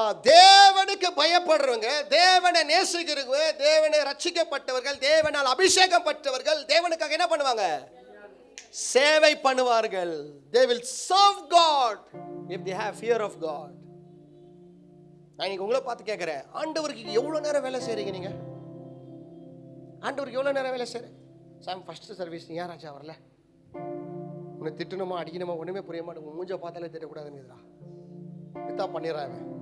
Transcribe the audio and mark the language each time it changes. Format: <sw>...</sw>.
<ta>தேவனுக்கு பயப்படுறவங்க, தேவனை நேசிக்கிறவங்க, தேவனை ரட்சிக்கப்பட்டவர்கள், தேவனால் அபிஷேகம் பெற்றவர்கள் தேவனுக்காக என்ன பண்ணுவாங்க? சேவை பண்ணுவார்கள்.</ta> <en>They will serve God if they have fear of God.</en> <ta>நான் இன்னைக்கு உங்களை பார்த்து கேட்கிறேன், ஆண்டவருக்கு எவ்வளவு நேரம் வேலை செய்றீங்க நீங்க? ஆண்டவருக்கு எவ்வளவு நேரம் வேலை செய்றீங்க? சாம் ஃபர்ஸ்ட் சர்வீஸ் நீ யாராச்சா வரல? உன்னை திட்டணுமா அடிக்கணுமா ஒண்ணுமே புரிய மாட்டேங்குது. மூஞ்ச பார்த்தாலே திட்டக்கூடாதுன்னு வித்தா பண்ணிடுறாங்க.</ta>